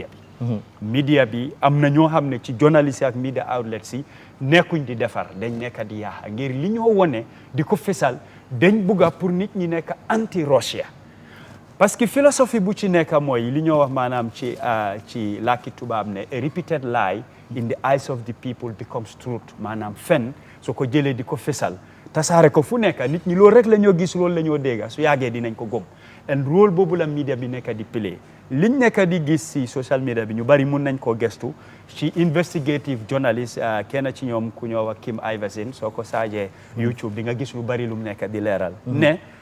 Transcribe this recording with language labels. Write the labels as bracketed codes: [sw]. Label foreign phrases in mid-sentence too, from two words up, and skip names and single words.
[wo] media bi am na ñoo xam ne ci journaliste ak [en] media outlets [wo] yi nekkuñ di defar dañ nekk di yaaxa ngir li ñoo wone di ko fesal dañ bëgg a pour nit ñi nekk [en] anti Russia [fr] parce que [wo] philosophie bu ci nekk mooy li ñoo wax maanaam ci làkki tubaab ne [en] a repeated lie in the eyes of the people becomes truth [wo] maanaam fen soo ko jëlee di ko fesal tasaare ko fu nekk nit ñi loolu rek la ñoo gis loolu la ñoo dégga su yàggee dinañ ko gëm and rôle boobu la media bi nekk di play liñ nekk di gis si [en] social media [wo] bi ñu bari mun nañ koo gestu ci [en] investigative journalist [wo] kenn ci ñoom ku ñoo wax Kim Iverson soo ko saajee YouTube di nga gis lu bari lu mu nekk di leeral ne